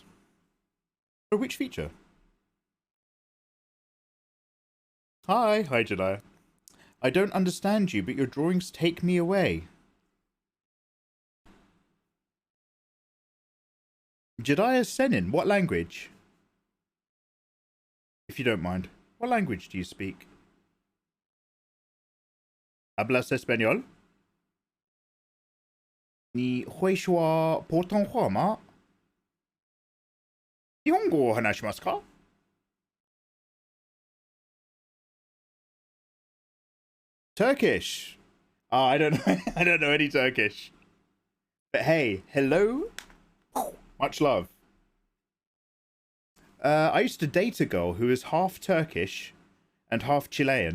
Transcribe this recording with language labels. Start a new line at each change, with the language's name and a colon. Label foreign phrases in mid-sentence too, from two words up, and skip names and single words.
English: Oh, which feature? Hi Jedi. I don't understand you, but your drawings take me away. Jediah Senin, what language? If you don't mind, what language do you speak?
Spanish: Hablas español?
Chinese: 你会说普通话吗?
Japanese: Nihongo hanashimasu ka?
English: Turkish. Oh, I don't know. I don't know any Turkish. But hey, hello. Much love. I used to date a girl who was half Turkish and half Chilean.